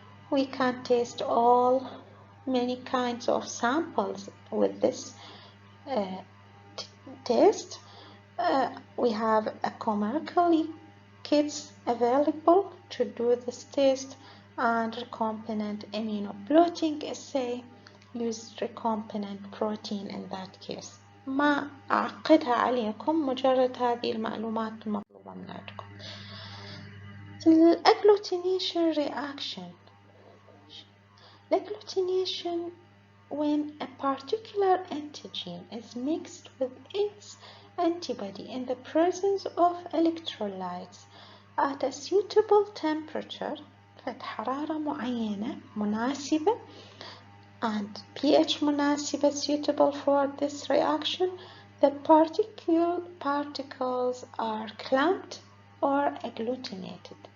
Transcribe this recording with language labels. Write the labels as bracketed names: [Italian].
[English] We can test all many kinds of samples with this test. We have a commercially kits available to do this test and recombinant immunoblotting assay use recombinant protein in that case. [Arabic] ما أعقدها عليكم مجرد هذه المعلومات المطلوبة منكم. [English] Agglutination reaction. Agglutination when a particular antigen is mixed with its antibody in the presence of electrolytes at a suitable temperature at [Arabic] حرارة معينة مناسبة [English] and pH [Arabic] مناسبة [English] suitable for this reaction, the particles are clumped or agglutinated.